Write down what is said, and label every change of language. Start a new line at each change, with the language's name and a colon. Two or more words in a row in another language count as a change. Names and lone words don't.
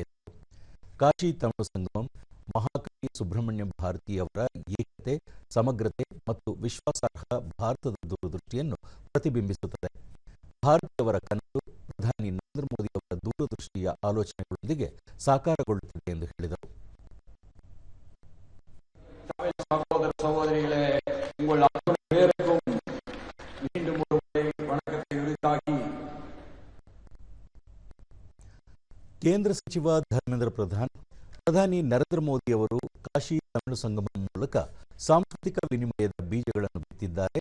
Kannada: ಕಾಶಿ ತಮಿಳು ಸಂಗಮಂ ಮಹಾಕವಿ ಸುಬ್ರಹ್ಮಣ್ಯ ಭಾರತಿ ಅವರ ಏಕತೆ, ಸಮಗ್ರತೆ ಮತ್ತು ವಿಶ್ವಾಸಾರ್ಹ ಭಾರತದ ದೂರದೃಷ್ಟಿಯನ್ನು ಪ್ರತಿಬಿಂಬಿಸುತ್ತದೆ. ಭಾರತೀಯವರ ಕನಸು ಪ್ರಧಾನಿ ನರೇಂದ್ರ ಮೋದಿ ಅವರ ದೂರದೃಷ್ಟಿಯ ಆಲೋಚನೆಗಳೊಂದಿಗೆ ಸಾಕಾರಗೊಳ್ಳುತ್ತದೆ ಎಂದು ಹೇಳಿದರು.
Tamil: சகோதர சகோதரிகளே, உங்கள் அத்தனை பேருக்கும் மீண்டும் ஒரு முறை வணக்கத்தை உரித்தாக்கி
Kannada: ಕೇಂದ್ರ ಸಚಿವ ಧರ್ಮೇಂದ್ರ ಪ್ರಧಾನ್, ಪ್ರಧಾನಿ ನರೇಂದ್ರ ಮೋದಿ ಅವರು ಕಾಶಿ ತಮಿಳು ಸಂಗಮಂ ಮೂಲಕ ಸಾಂಸ್ಕೃತಿಕ ವಿನಿಮಯದ ಬೀಜಗಳನ್ನು ಬಿತ್ತಿದ್ದಾರೆ.